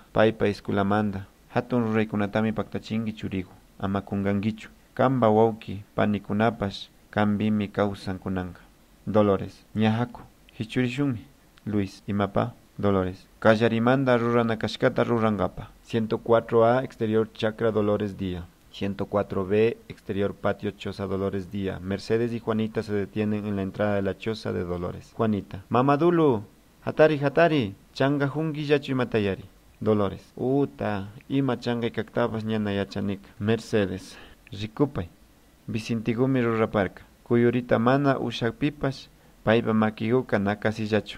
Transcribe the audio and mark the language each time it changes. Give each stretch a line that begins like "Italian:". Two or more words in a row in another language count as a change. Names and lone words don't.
Quechua: Paypa esculamanda. Hatun ruraykunatami paktachinki churigu. Ama kungankichu. Kamba wawki panikunapash kambimi kawsan kunanka. Dolores. Ñahaku. Hichurishunmi. Luis. Imapa. Dolores. Kallarimanda rurana kashkata rurankapa.
Spanish: 104A exterior chacra Dolores día. 104B exterior patio choza Dolores día. Mercedes y Juanita se detienen en la entrada de la choza de Dolores.
Quechua: Juanita. Mamadulu. Hatari, changa hungi yachu imatayari. Dolores. Uta, ima changa kaktabas ñana yachanika. Mercedes. Rikupay. Vicintigumi ruraparka. Kuyurita mana ushakpipas, paypa makiyuka nakasillachu.